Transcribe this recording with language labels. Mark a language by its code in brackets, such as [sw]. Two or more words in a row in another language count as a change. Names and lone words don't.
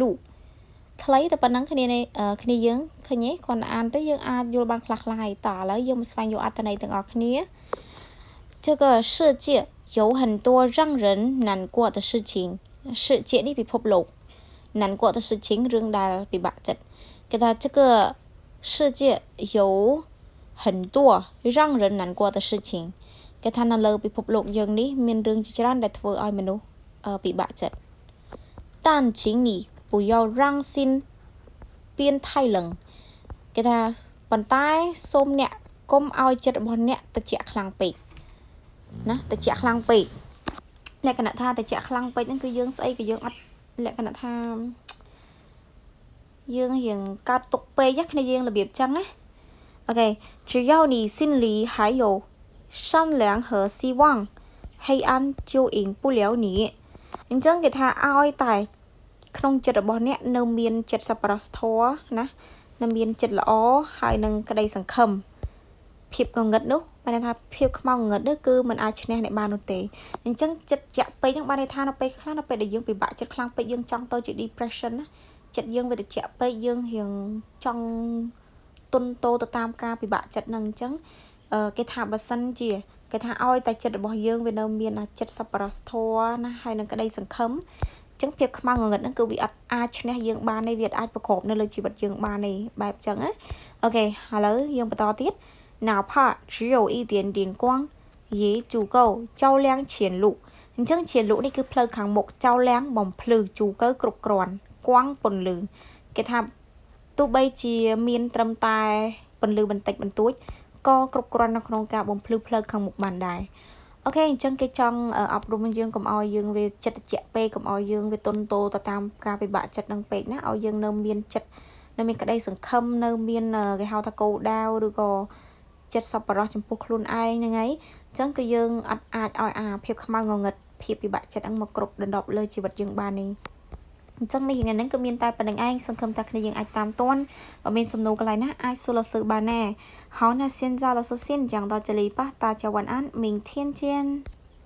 [km] ខ្លីតែប៉ុណ្ណឹងគ្នាយើងឃើញទេគាត់អានទៅយើងអាចយល់បានខ្លះៗហើយតើឥឡូវយើងមកស្វែងយល់អត្ថន័យទាំងអស់គ្នា [zh] 这个世界有很多让人难过的事情世界 [km] នេះពិភពលោក [zh] 难过的事情 [km] រឿងដែលពិបាកចិត្តគេថា这个 [zh] 世界有很多让人难过的事情 [km] គេថានៅលើពិភពលោកយើងនេះមានរឿងជាច្រើនដែលធ្វើឲ្យមនុស្សពិបាកចិត្ត [zh] 但请你不要让心变太冷 [km] គេថាប៉ុន្តែសូមអ្នកកុំឲ្យចិត្តរបស់អ្នកត្រជាក់ខ្លាំងពេកណាត្រជាក់ខ្លាំងពេកលក្ខណៈថាត្រជាក់ខ្លាំងពេកហ្នឹងគឺយើងស្អីក៏យើងអត់លក្ខណៈថា យើងរៀងកើតទុកពេកគ្នាយើងរបៀបចឹងណាអូខេ [zh] 只要你心里还有善良和希望黑暗就赢不了你 [km] អញ្ចឹងគេថាឲ្យតែក្នុងចិត្តរបស់អ្នកនៅមានចិត្តសប្បុរសធម៌ណានៅមានចិត្តល្អហើយនឹងក្តីសង្ឃឹមភាពងងឹតនោះបានន័យថាភាពខ្មៅងងឹតនោះគឺមិនអាចឈ្នះអ្នកបាននោះទេអញ្ចឹងចិត្តចា ក់ពេកហ្នឹងបានន័យថានៅពេលខ្លះនៅពេលដែលយើងពិបាកចិត្តខ្លាំងពេកយើងចង់ទៅជា depression ណាចិត្តយើងវាត្រជាក់ពេកយើងរៀងចង់ទន់តោទៅតាមការពិបាកចិត្តហ្នឹងអញ្ចឹងគេថាបើសិនជាគេថាឲ្យតែចិត្តរបស់យើងវានៅមានចិត្តសប្បុរសធម៌ណាហើយ នឹងក្តីសង្ឃឹមចឹងភាពខ្មៅងងឹតហ្នឹងគឺវាអត់អាចឈ្នះយើងបានទេវាអាចប្រកបនៅលើជីវិតយើងបានទេបែបចឹងណាអូខេឥឡូវយើងបន្តទៀត [zh] 哪怕只有一点点光也足够照亮前路 [km] អញ្ចឹង前路នេះគឺផ្លូវខាងមុខ照亮បំភ្លឺជូកើគ្រប់គ្រាន់គួងពន្លឺគេថាទោះបីជាមានត្រឹមតែ ពន្លឺបន្តិចបន្តួចក៏គ្រប់គ្រាន់នៅក្នុងការបំភ្លឺផ្លូវខាងមុខបានដែរអូខេអញ្ចឹងគេចង់អប់រំយើង កុំឲ្យយើងវាចិត្តត្រជាក់ពេកកុំឲ្យយើងវាទន់តោទៅតាមការពិបាកចិត្តនឹងពេកណាឲ្យយើងនៅមានចិត្តនៅមានក្តីសង្ឃឹមនៅមានគេហៅថាគោលដៅឬក៏ចិត្តសប្បុរសចំពោះខ្លួនឯងហ្នឹងហើយអញ្ចឹងគឺយើងអត់អាចឲ្យភាពខ្មៅងងឹតភាពពិបាកចិត្តហ្នឹងមកគ្រប់ដណ្ដប់លើជីវិតយើងបានទេចឹងនេះថ្ងៃហ្នឹងគឺមានតែប៉ុណ្្នឹងឯងសង្ឃឹមថាគ្នាយើងអាចតាមទាន់បើមានសំណួរកន្លែងណាអាចសួរ老师បានណា [zh] 好那现在老师先讲到这里吧大家晚安明天见